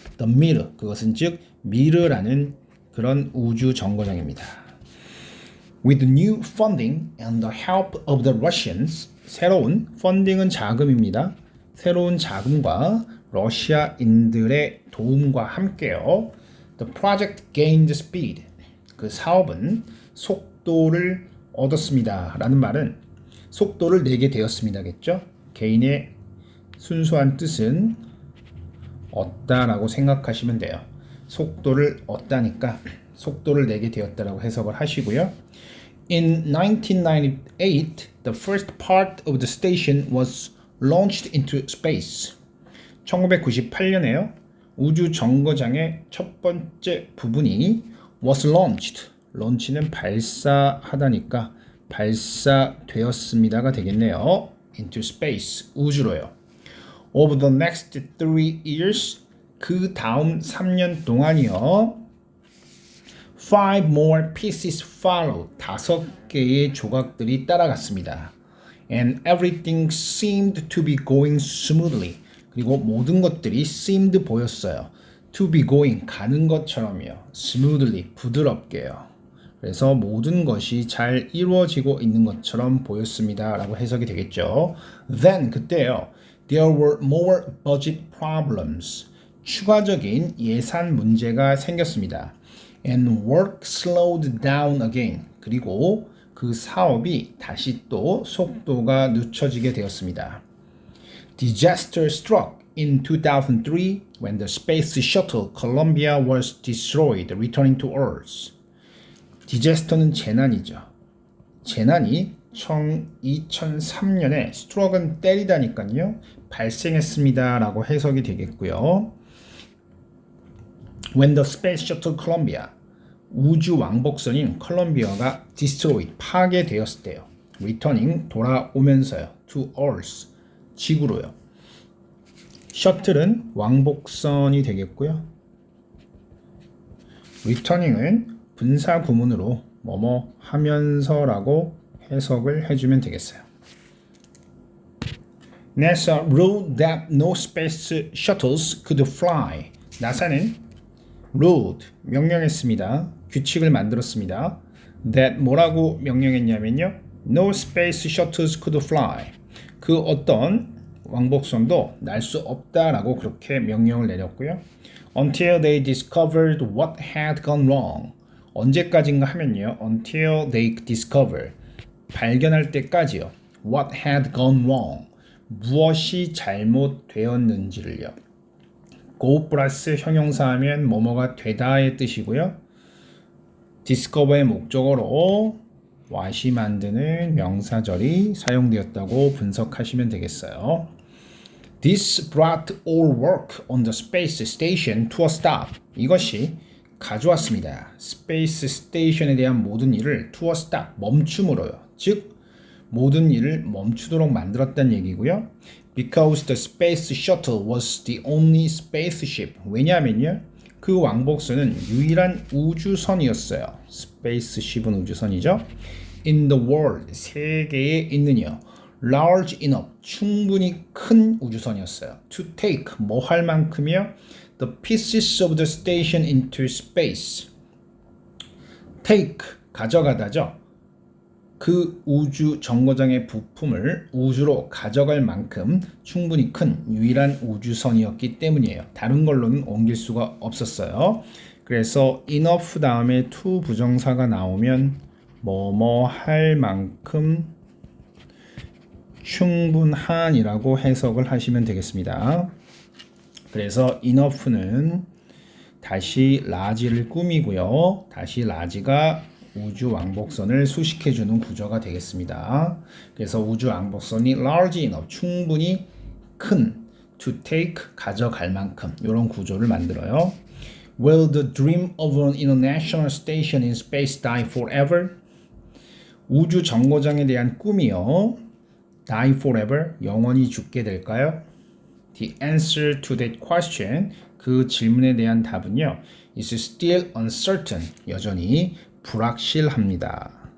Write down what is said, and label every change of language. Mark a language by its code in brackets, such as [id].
[ko] The Mir, 그것은 즉 미르라는 그런 우주 정거장입니다. [en] With new funding and the help of the Russians, [ko] 새로운 펀딩은 자금입니다. 새로운 자금과 러시아인들의 도움과 함께요. [en] The project gained speed. [ko] 그 사업은 속도를 얻었습니다. 라는 말은 속도를 내게 되었습니다겠죠. 개인의 순수한 뜻은 얻다라고 생각하시면 돼요. 속도를 얻다니까 속도를 내게 되었다라고 해석을 하시고요. [en] In 1998, the first part of the station was launched into space. [ko] 1998년에요. 우주 정거장의 첫 번째 부분이 [en] was launched. [ko] 런치는 발사하다니까 발사되었습니다가 되겠네요. [en] into space. [ko] 우주로요. [en] Over the next 3 years. [ko] 그 다음 3년 동안이요. [en] 5 more pieces followed. [ko] 5개의 조각들이 따라갔습니다. [en] And everything seemed to be going smoothly. [ko] 그리고 모든 것들이 [en] seemed [ko] 보였어요. [en] To be going, [ko] 가는 것처럼요. [en] Smoothly, [ko] 부드럽게요. 그래서 모든 것이 잘 이루어지고 있는 것처럼 보였습니다. 라고 해석이 되겠죠. [en] Then, [ko] 그때요. [en] There were more budget problems. [ko] 추가적인 예산 문제가 생겼습니다. And work slowed down again. 그리고 그 사업이 다시 또 속도가 늦춰지게 되었습니다. [en] Disaster struck in 2003 when the space shuttle Columbia was destroyed, returning to Earth. [ko] 디제스터는 재난이죠. 재난이 2003년에 스트럭은 때리다니까요. 발생했습니다. 라고 해석이 되겠고요. [en] When the space shuttle Columbia, [ko] 우주 왕복선인 컬럼비아가 [en] destroyed, [ko] 파괴되었을 때요. [en] Returning, [ko] 돌아오면서요. [en] To Earth, [ko] 지구로요. 셔틀은 왕복선이 되겠고요. Returning은 분사 구문으로 뭐뭐 하면서라고 해석을 해주면 되겠어요. [en] NASA ruled that no space shuttles could fly. [ko] 나사는 [en] ruled, [ko] 명령했습니다. 규칙을 만들었습니다. That 뭐라고 명령했냐면요. [en] No space shuttles could fly. [ko] 그 어떤 왕복선도 날 수 없다라고 그렇게 명령을 내렸고요. [en] Until they discovered what had gone wrong. [ko] 언제까지인가 하면요. [en] Until they discover. [ko] 발견할 때까지요. [en] What had gone wrong. [ko] 무엇이 잘못되었는지를요. go 플러스 형용사하면 뭐뭐가 되다의 뜻이고요. discover의 목적어로 what이 만드는 명사절이 사용되었다고 분석하시면 되겠어요. [en] This brought all work on the space station to a stop. [ko] 이것이 가져왔습니다. 스페이스 스테이션에 대한 모든 일을 [en] to a stop, [ko] 멈춤으로요. 즉 모든 일을 멈추도록 만들었다는 얘기고요. [en] Because the space shuttle was the only spaceship. [ko] 왜냐하면요. 그 왕복선은 유일한 우주선이었어요. 스페이스십은 우주선이죠. [en] In the world, [ko] 세계에 있는요. [en] Large enough, [ko] 충분히 큰 우주선이었어요. [en] To take, [ko] 뭐 할 만큼이요. [en] The pieces of the station into space. Take, [ko] 가져가다죠. 그 우주 정거장의 부품을 우주로 가져갈 만큼 충분히 큰 유일한 우주선이었기 때문이에요. 다른 걸로는 옮길 수가 없었어요. 그래서 enough 다음에 to 부정사가 나오면 뭐뭐 할 만큼 충분한이라고 해석을 하시면 되겠습니다. 그래서 enough는 다시 large를 꾸미고요. 다시 large가 우주 왕복선을 수식해주는 구조가 되겠습니다. 그래서 우주 왕복선이 [en] large enough, [ko] 충분히 큰, [en] to take, [ko] 가져갈 만큼 이런 구조를 만들어요. [en] Will the dream of an international station in space die forever? [ko] 우주 정거장에 대한 꿈이요. [en] Die forever, [ko] 영원히 죽게 될까요? [en] The answer to that question, [ko] 그 질문에 대한 답은요. [en] is still uncertain, [ko] 여전히 불확실합니다.